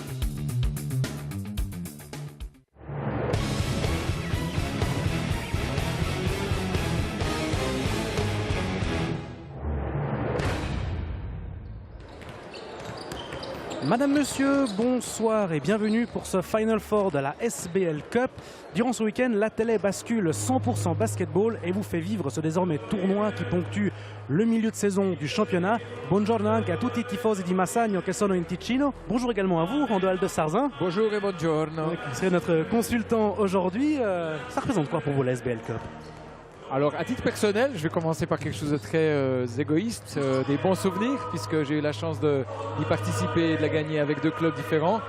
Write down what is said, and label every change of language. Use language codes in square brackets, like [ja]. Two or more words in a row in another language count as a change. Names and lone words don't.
[fr] Madame, Monsieur, bonsoir et bienvenue pour ce Final Four de la SBL Cup. Durant ce week-end, la télé bascule 100% basketball et vous fait vivre ce désormais tournoi qui ponctue le milieu de saison du championnat. [it] Buongiorno anche a tutti i tifosi di Massagno che sono in Ticino. [fr] Bonjour également à vous, Rando Aldesarzin. Bonjour et buongiorno. Qui serait notre consultant aujourd'hui. Ça représente quoi pour vous la SBL Cup? Alors, à titre personnel, je vais commencer par quelque chose de très égoïste, des bons souvenirs, puisque j'ai eu la chance d'y participer et de la gagner avec deux clubs différents.